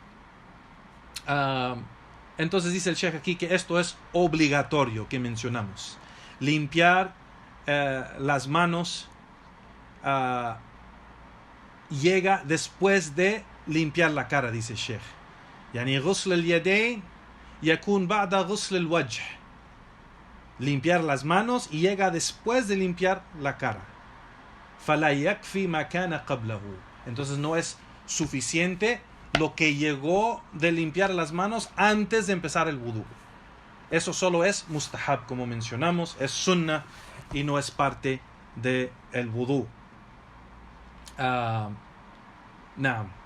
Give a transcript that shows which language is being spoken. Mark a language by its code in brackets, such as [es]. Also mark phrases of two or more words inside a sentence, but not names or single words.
[es] Entonces dice el sheikh aquí que esto es obligatorio que mencionamos. Limpiar las manos llega después de limpiar la cara, dice el sheikh. [ar] يعني غسل اليدين يكون بعد غسل الوجه. [es] Limpiar las manos y llega después de limpiar la cara. [ar] فلا يكفي ما كان قبله. [es] Entonces no es suficiente lo que llegó de limpiar las manos antes de empezar el wudú. Eso solo es mustahab, como mencionamos, es sunnah y no es parte del wudú. Naam.